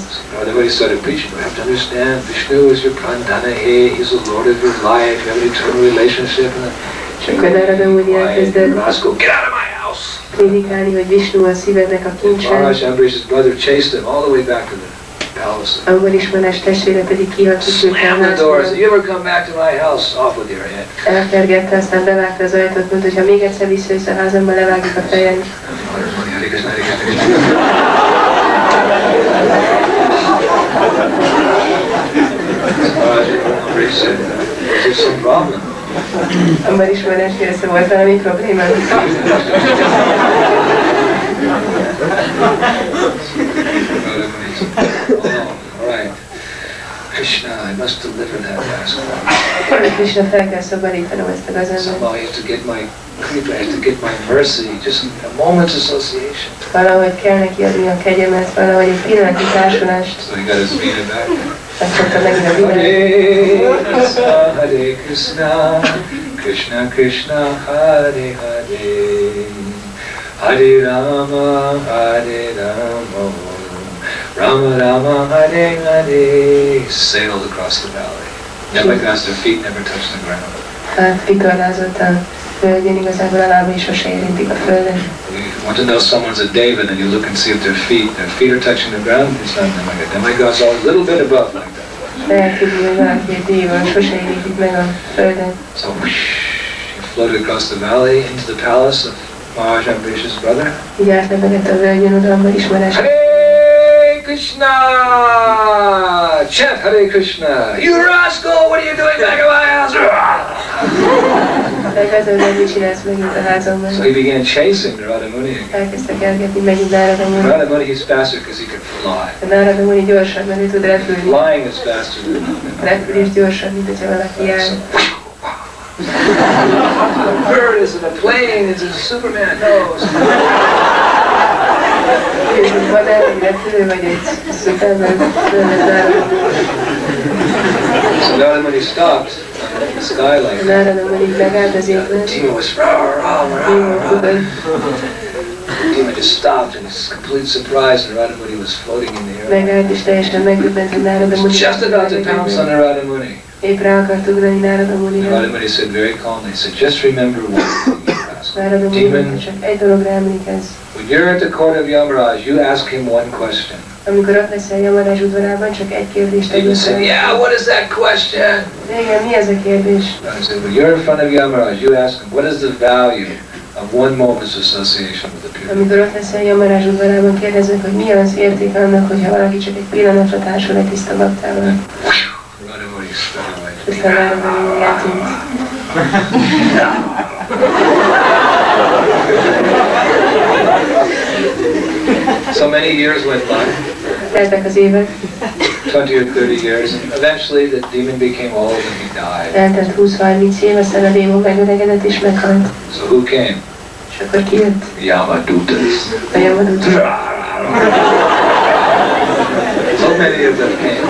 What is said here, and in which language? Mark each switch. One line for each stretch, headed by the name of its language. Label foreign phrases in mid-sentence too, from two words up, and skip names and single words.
English: When he started preaching, you have to understand, Vishnu is your Prandana, he's the Lord of your life, you have an eternal relationship.
Hungarian: És akkor Narada Muni elkezdett
English: rascal, get out of my house!
Hungarian: prédikálni, hogy Vishnu a szívednek a kincse.
English: Maharaj Ambrish's brother chased him all the way back to the palace.
Hungarian: Ambarish Maharaj testvére pedig kihatott őt a
English: Slammed the doors.
Hungarian: házban.
English: You ever come back to my house? Off with your head.
Hungarian: Elkergette, aztán bevágta az ajtót, mondta, hogy ha még egyszer visszajössz a házamba, levágjuk a fejed.
English: Is there some problem?
Hungarian: Ambarish Maharaj kérdezte, volt valami probléma?
English: Alright. Krishna, I must deliver that rascal.
Hungarian: Krishna, fel kell szabadítanom ezt a gazember.
English: Somehow I have to get my kripa, I have to get my mercy, just a moment's association.
Hungarian: Valahogy kell neki adni a kegyemet, valahogy egy pillanatnyi társulást.
English: So he got his vina back.
Hungarian: Megfogta megint a videót.
Sanskrit: Hare Krishna, Krishna Krishna, Hare Hare, Hare Rama, Rama Rama, Hare Hare.
English: Sailed across the valley. Demigods, their feet never touch the ground.
Hungarian: Vitorlázott a földjén, igazából a lábai sose érintik a földet.
English: You want to know someone's a Deva, then you look and see if their feet are touching the ground. It's not demigod. Demigods are a little bit above like that.
Hungarian: Lehet tudni, hogy valaki egy déva, sose érintik meg a földet.
English: So he floated across the valley into the palace of Maharaj Ambrish's brother.
Hungarian: Így átlemegett a völgyön oda, abban ismerés.
English: Hare Krishna! Chant Hare Krishna! You rascal! What are you doing back at my house?
Hungarian: Mit csinálsz megint a házamban?
English: So he began chasing Narada Muni again.
Hungarian: Elkezdte kergetni megint Narada Muni.
English: Narada Muni, he's faster because he can fly.
Hungarian: Narada Muni gyorsabb, mert ő tud repülni.
English: Flying is faster than
Hungarian: Repülés gyorsabb, mint hogyha valaki jár.
English: A bird isn't a plane, it's a Superman. No.
Hungarian: Ez egy madár, egy repülő, vagy egy Superman.
English: So Narada Muni stopped in the sky like that.
Hungarian: Narada Muni megállt az égben.
English: The demon was the demon just stopped in complete surprise, and Narada Muni was floating in the air.
Hungarian: Megállt és teljesen megdöbbent, hogy Narada Muni.
English: Just about to pounce on Narada Muni.
Hungarian: Épp rá akart ugrani Narada Munira.
English: Narada Muni said very calmly, he said, just remember one thing.
Hungarian: Narada Muni csak egy dologra emlékezz.
English: When you're at the court of Yamaraj, you ask him one question.
Hungarian: Amikor ott leszel Yamaraj udvarában, csak egy kérdést
English: He said, yeah, what is that question?
Hungarian: Igen, mi ez a kérdés?
English: I said, when you're in front of Yamaraj, you ask him, what is the value of one moment's association with the pure?
Hungarian: Amikor ott leszel Yamaraj udvarában, kérdeznek, hogy mi az érték annak, hogyha valaki csak egy pillanatra társul egy tiszta baktával. Aztán Narada Muni eltűnt.
English: So many years went by.
Hungarian: Teltek az évek.
English: 20 or 30 years, and eventually the demon became old and he died.
Hungarian: Eltelt 20-30 év, aztán a démon megöregedett és meghalt.
English: So who came?
Hungarian: És akkor ki jött?
English: Yamadutas.
Hungarian: A Yamadutas.
English: So many of them came.